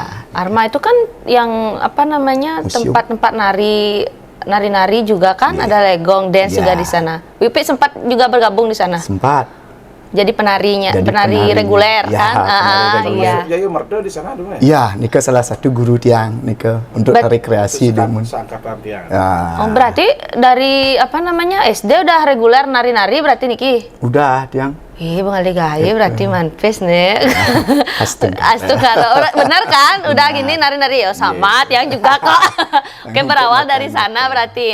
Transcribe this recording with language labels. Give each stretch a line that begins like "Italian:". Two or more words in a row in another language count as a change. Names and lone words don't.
Indonesian: Arma itu kan yang apa namanya tempat-tempat nari juga kan, ada legong dance juga di sana. Wipi sempat juga bergabung di sana. Sempat. Jadi penari reguler kan? Iya. Jadi merdo di sana dulu ya. Iya, Nika salah satu guru tiang Nika untuk rekreasi Dumun. Seangkatan tiang. Oh, berarti dari apa namanya SD udah reguler nari-nari berarti Niki? Udah tiang. Bang Ali Gaya berarti manpes nih. Astaga. Benar kan? Udah gini nari-nari ya sama tiang juga kok. Oke, berawal dari sana berarti.